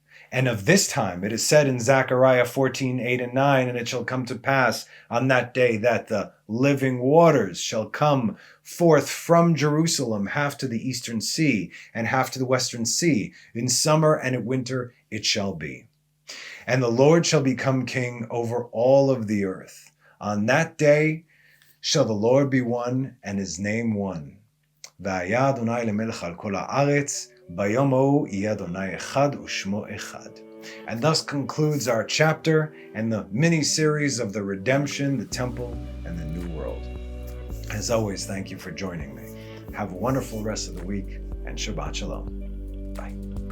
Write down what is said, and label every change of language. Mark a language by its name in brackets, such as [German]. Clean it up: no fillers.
[English] And of this time it is said in Zechariah 14:8 and 9, and it shall come to pass on that day that the living waters shall come forth from Jerusalem, half to the eastern sea and half to the western sea. In summer and in winter it shall be. And the Lord shall become king over all of the earth. On that day shall the Lord be one, and his name one. [Hebrew] והיה אדוני למלך על כל הארץ, ביום ההוא יהיה אדוני אחד ושמו אחד. [English] And thus concludes our chapter and the mini-series of the redemption, the temple, and the new world. As always, thank you for joining me. Have a wonderful rest of the week, and Shabbat Shalom. Bye.